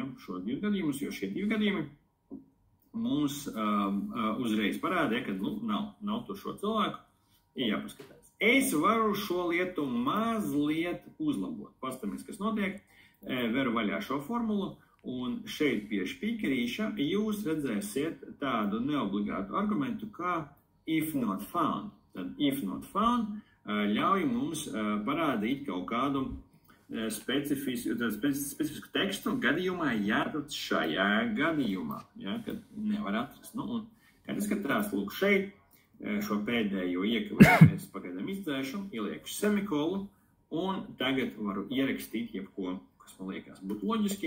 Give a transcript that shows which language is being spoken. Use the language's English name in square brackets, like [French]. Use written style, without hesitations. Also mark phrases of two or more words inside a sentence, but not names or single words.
[Latvian] Šos divus gadījumus, jo šie divi gadījumi mums uzreiz parāda, ka nav to šo cilvēku, ir jāpaskatās. Es varu šo lietu mazliet uzlabot. Pastamies, kas notiek, veru vaļā šo formulu, un šeit pie špīkerīša jūs redzēsiet tādu neobligātu argumentu kā [English] if not found. [Latvian] Tad [English] if not found [Latvian] ļauj mums parādīt kaut kādu specifisku tekstu gadījumā, jāatrod šajā gadījumā, ja, kad nevar atrast. Un, kad es skatās, lūk, šeit šo pēdējo iekavēju, es pagaidām izdzēšu, ielieku semikolu, un tagad varu ierakstīt jebko, kas man liekas būt loģiski.